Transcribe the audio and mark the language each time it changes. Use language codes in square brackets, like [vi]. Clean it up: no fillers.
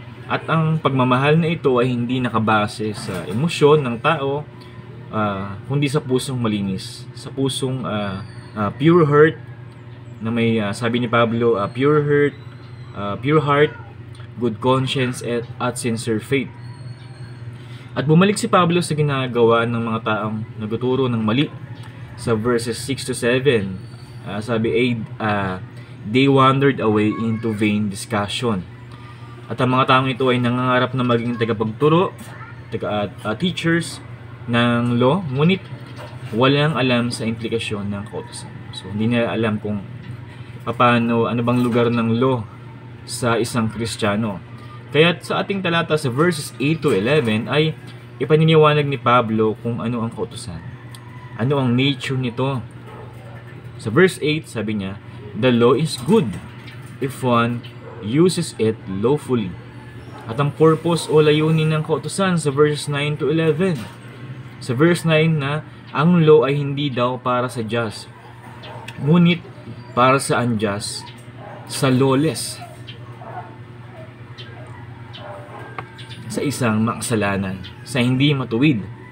[tl] At ang pagmamahal na ito ay hindi nakabase sa emosyon ng tao, kundi sa pusong malinis, sa pusong pure heart, na may sabi ni Pablo, [en] pure heart, good conscience [tl] at [en] sincere faith. [tl] At bumalik si Pablo sa ginagawa ng mga taong nagtuturo ng mali. [en] Sa verses 6 to 7, [tl] sabi, [en] they wandered away into vain discussion. [tl] At ang mga taong ito ay nangangarap na maging tagapagturo, teachers ng law, ngunit walang alam sa implikasyon ng kautusan. So hindi nila alam kung ano bang lugar ng law sa isang Kristiyano. Kaya sa ating talata sa verses 8 to 11 ay ipaniniwanag ni Pablo kung ano ang kautusan. Ano ang nature nito? [en] Sa verse 8, [tl] sabi niya, [en] the law is good if one uses it lawfully. [tl] At ang purpose o layunin ng kautusan sa verse 9 to 11. Sa verse 9 na ang law ay hindi daw para sa just, ngunit para sa unjust, sa lawless, sa isang makasalanan, sa hindi matuwid.